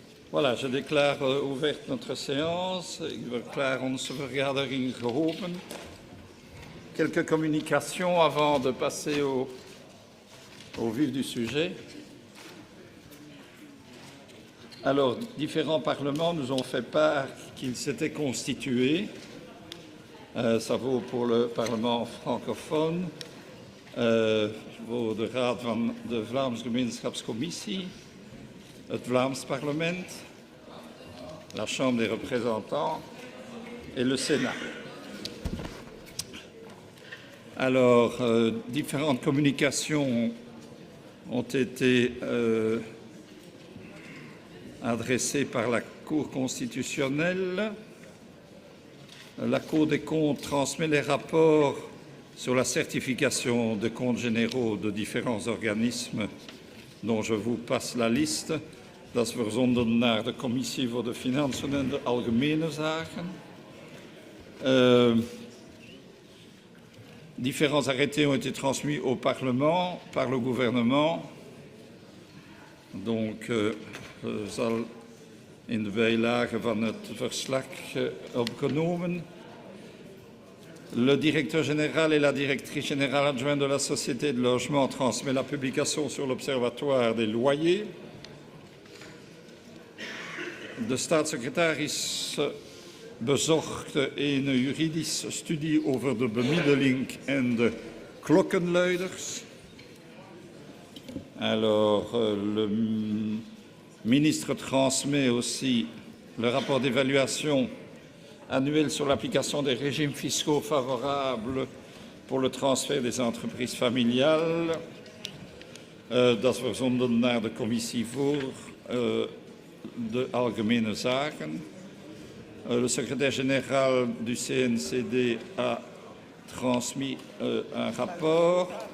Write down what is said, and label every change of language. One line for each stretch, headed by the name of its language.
French: Voilà, je déclare ouverte notre séance.
Dutch: Ik verklaar onze vergadering geopend.
French: Quelques communications avant de passer au vif du sujet. Alors, différents parlements nous ont fait part qu'ils s'étaient constitués. Ça vaut pour le Parlement francophone,
Dutch: voor de Raad van de Vlaamse Gemeenschapscommissie, het Vlaams Parlement,
French: la Chambre des représentants et le Sénat. Alors, différentes communications ont été adressées par la Cour constitutionnelle. La Cour des comptes transmet les rapports sur la certification de comptes généraux de différents organismes dont je vous passe la liste.
Dutch: Dat is verzonden naar de Commissie voor de Financiën en de Algemene Zaken.
French: Différents arrêtés ont été transmis au Parlement par le gouvernement.
Dutch: Donc, zal in de bijlage van het verslag opgenomen.
French: Le directeur général et la directrice générale adjointe de la Société de logement transmet la publication sur l'Observatoire des loyers.
Dutch: De staatssecretaris bezorgt een juridische studie over de bemiddeling en de klokkenluiders.
French: Alors, le ministre transmet aussi le rapport d'évaluation annuel sur l'application des régimes fiscaux favorables pour le transfert des entreprises familiales.
Dutch: Dat is verzonden naar de Commissie voor de Algemene Zaken.
French: Le secrétaire général du CNCD a transmis un rapport.